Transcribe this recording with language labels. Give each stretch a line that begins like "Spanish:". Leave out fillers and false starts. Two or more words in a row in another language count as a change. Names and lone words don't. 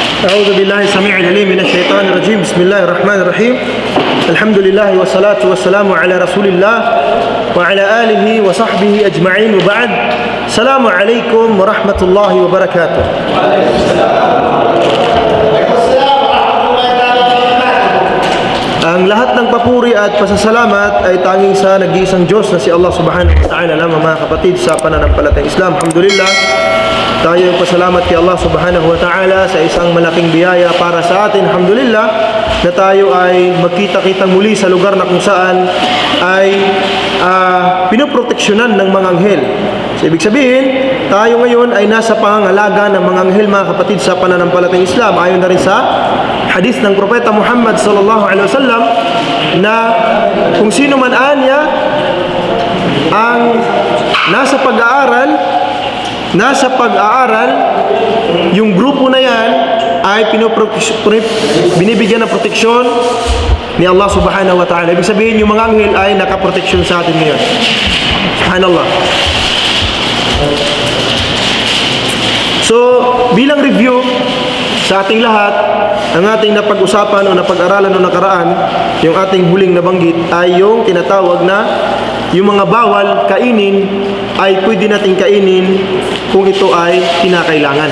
Arabic: أعوذ بالله السميع العليم من الشيطان الرجيم. بسم الله الرحمن الرحيم. الحمد لله والصلاة والسلام على رسول الله وعلى آله وصحبه أجمعين وبعد. السلام عليكم ورحمة الله وبركاته.
Filipino: Ang lahat ng papuri at pasasalamat ay tanging sa nag-iisang Diyos na si Allah
Arabic: سبحانه وتعالى
Filipino: lamang, mga kapatid, sa pananampalatayang Islam. Alhamdulillah, tayo yung pasalamat kay Allah
Arabic: سبحانه وتعالى
Filipino: sa isang malaking biyaya para sa atin. Alhamdulillah, na tayo ay magkita-kita muli sa lugar na kung saan ay pinoproteksyonan ng mga anghel. So, ibig sabihin, tayo ngayon ay nasa pangangalaga ng mga anghel, mga kapatid, sa pananampalatayang Islam. Ayon na rin sa hadith ng Propeta Muhammad
Arabic: صلى الله عليه وسلم
Filipino: na kung sino man anya ang nasa pag-aaral, yung grupo na yan ay binibigyan ng proteksyon ni Allah
Arabic: سبحانه وتعالى.
Filipino: Ibig sabihin, yung mga anghel ay nakaproteksyon sa atin ngayon. Subhanallah. So, bilang review sa ating lahat, ang ating napag-usapan o napag-aralan o nakaraan, yung ating huling nabanggit ay yung tinatawag na yung mga bawal kainin ay pwede nating kainin kung ito ay kinakailangan.